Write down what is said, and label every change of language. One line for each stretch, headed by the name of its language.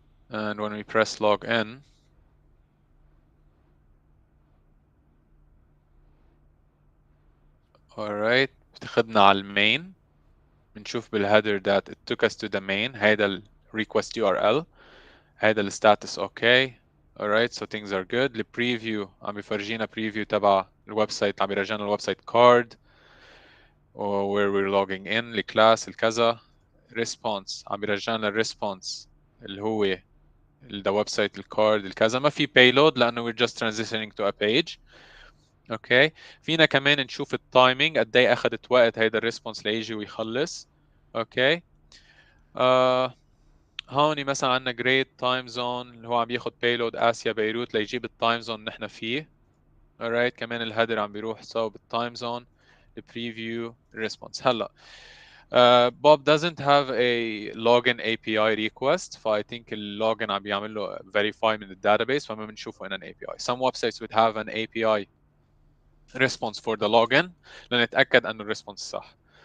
English: And when we press log in, alright,
Arabic: بتاخدنا على المين. بنشوف بالهيدر
English: that it took us to the main.
Arabic: هيدا ال request URL. هيدا ال status okay.
English: Alright, so things are good.
Arabic: ال preview عم بيفرجينا preview تبع الويب سايت عم بيرجعنا الويب سايت
English: card or where we're logging in
Arabic: الكلاس الكذا. Response عم بيرجعنا الريسبونس اللي هو
English: the website
Arabic: الكارد الكذا. ما في
English: payload
Arabic: لأنه
English: we're just transitioning to a page.
Arabic: اوكي فينا كمان نشوف التايمينج قد ايه اخذت وقت هيدا الريسبونس ليجي ويخلص. اوكي هون مثلا عندنا جريد تايم زون اللي هو عم ياخذ بيلود اسيا بيروت ليجيب التايم زون نحن فيه. alright كمان الهيدر عم بيروح صوب التايم زون البريفيو الريسبونس.
English: هلا Bob doesn't have a login API request, so I think
Arabic: اللوجن عم بيعمل له
English: verify
Arabic: من الداتابيس فما بنشوفه
English: in an API. Some websites would have an API response for the login
Arabic: لنتأكد أنه الريسبونس صح.